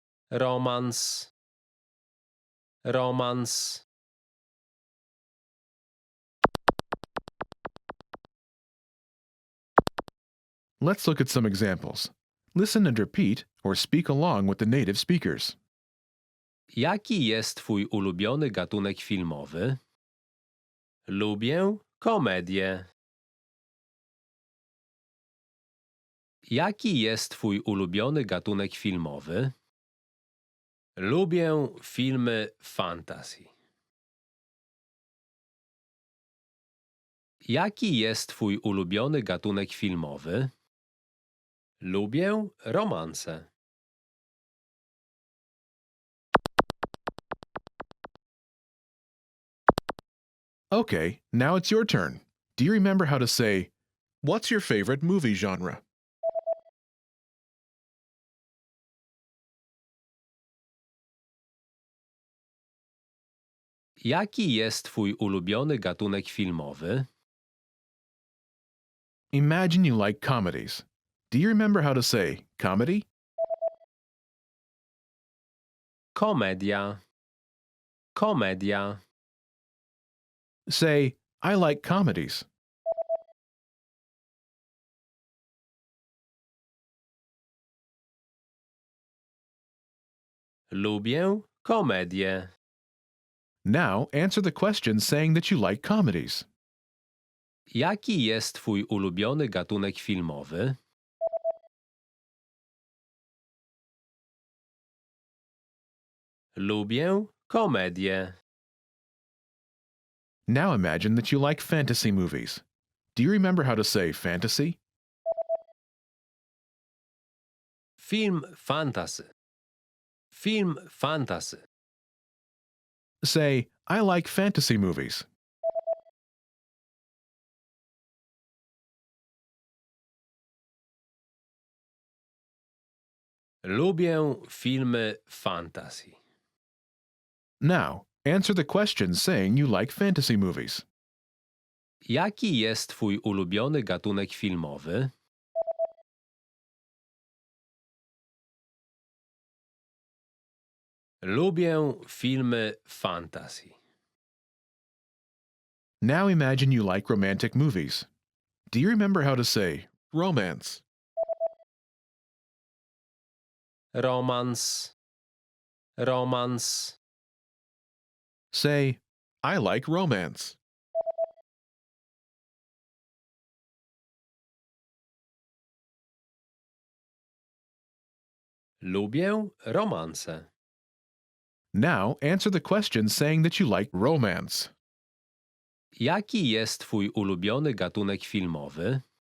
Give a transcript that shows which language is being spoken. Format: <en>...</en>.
<pl>Romans. Romans.</pl> <en>Let's look at some examples. Listen and repeat or speak along with the native speakers.</en> <pl>Jaki jest twój ulubiony gatunek filmowy? Lubię komedię. Jaki jest twój ulubiony gatunek filmowy? Lubię filmy fantasy. Jaki jest twój ulubiony gatunek filmowy? Lubię romanse.</pl> <en>Okay, now it's your turn. Do you remember how to say, "What's your favorite movie genre?"</en> <pl>Jaki jest twój ulubiony gatunek filmowy?</pl> <en>Imagine you like comedies. Do you remember how to say comedy?</en> <pl>Komedia. Komedia.</pl> <en>Say, I like comedies.</en> <pl>Lubię komedię.</pl> <en>Now answer the question saying that you like comedies.</en> <pl>Jaki jest twój ulubiony gatunek filmowy? Lubię komedię.</pl> <en>Now imagine that you like fantasy movies. Do you remember how to say fantasy?</en> <pl>Film fantasy. Film fantasy.</pl> <en>Say, I like fantasy movies.</en> <pl>Lubię filmy fantasy.</pl> <en>Now, answer the question saying you like fantasy movies.</en> <pl>Jaki jest twój ulubiony gatunek filmowy? Lubię filmy fantasy.</pl> <en>Now imagine you like romantic movies. Do you remember how to say romance?</en> <pl>Romans. Romans.</pl> <en>Say, I like romance.</en> <pl>Lubię romanse.</pl> <en>Now answer the question saying that you like romance.</en> <pl>Jaki jest twój ulubiony gatunek filmowy?</pl>